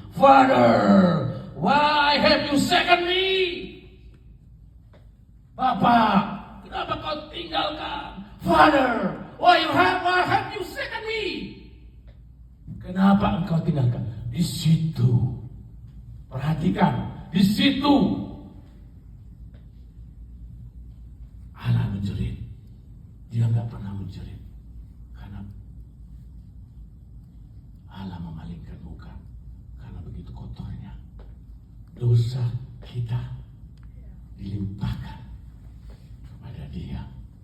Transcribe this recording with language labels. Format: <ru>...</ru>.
<en>Father, why have you forsaken me?</en> <id>Bapak, kenapa kau tinggalkan?</id> <en>Father, why have you forsaken me?</en> <id>Kenapa engkau tinggalkan? Di situ, perhatikan, di situ Allah menjerit. Dia nggak pernah menjerit karena Allah memalingkan muka, karena begitu kotornya dosa kita dilimpahkan kepada Dia.</id>